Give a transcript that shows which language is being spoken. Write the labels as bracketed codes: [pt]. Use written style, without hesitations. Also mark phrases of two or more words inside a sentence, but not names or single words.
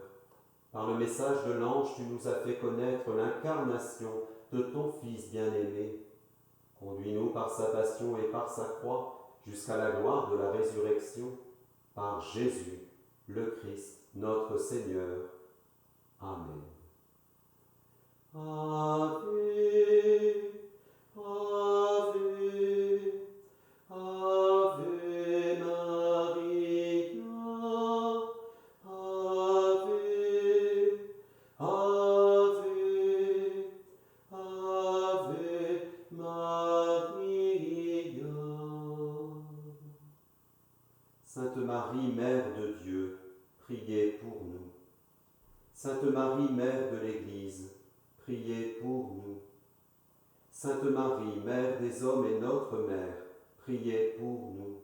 [fr] Par le message de l'ange, tu nous as fait connaître l'incarnation de ton Fils bien-aimé. Conduis-nous par sa passion et par sa croix jusqu'à la gloire de la résurrection, par Jésus, le Christ, notre Seigneur. Amen. [la] Ave, Ave, Ave Maria, Ave, Ave, Ave Maria. [fr] Sainte Marie, Mère de Dieu, priez pour nous. Sainte Marie, Mère de l'Église, priez pour nous. Sainte Marie, Mère des hommes et notre Mère, priez pour nous.